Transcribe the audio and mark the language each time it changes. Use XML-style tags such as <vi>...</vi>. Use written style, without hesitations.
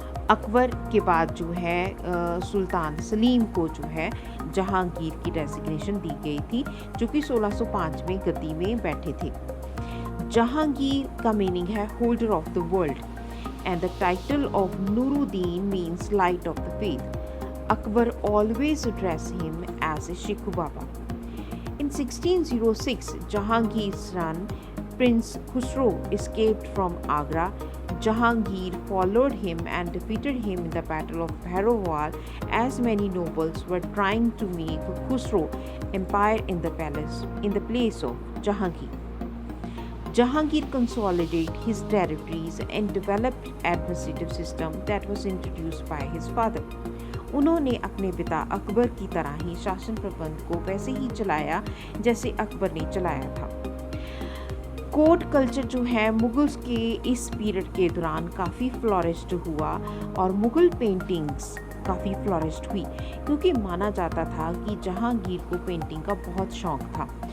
<hi>अकबर के बाद जो है सुल्तान सलीम को जो है जहांगीर की डेजिग्नेशन दी गई थी, जो कि 1605 में गद्दी में बैठे थे। जहांगीर का मीनिंग है</hi> <en>Holder of the world and the title of Nuruddin means light of the faith. Akbar always addressed him as a Shikhu Baba. In 1606, Jahangir's son, Prince Khusro, escaped from Agra. Jahangir followed him and defeated him in the Battle of Bhairovwal, as many nobles were trying to make Khusro empire in the place of Jahangir. Jahangir consolidated his territories and developed administrative system that was introduced by his father.</en> <hi>उन्होंने अपने पिता अकबर की तरह ही शासन प्रबंध को वैसे ही चलाया जैसे अकबर ने चलाया था। कोर्ट कल्चर जो है मुगल्स के इस पीरियड के दौरान काफ़ी फ्लोरिश्ड हुआ और मुगल पेंटिंग्स काफ़ी फ्लोरिश्ड हुई, क्योंकि माना जाता था कि जहांगीर को पेंटिंग का बहुत शौक था।</hi>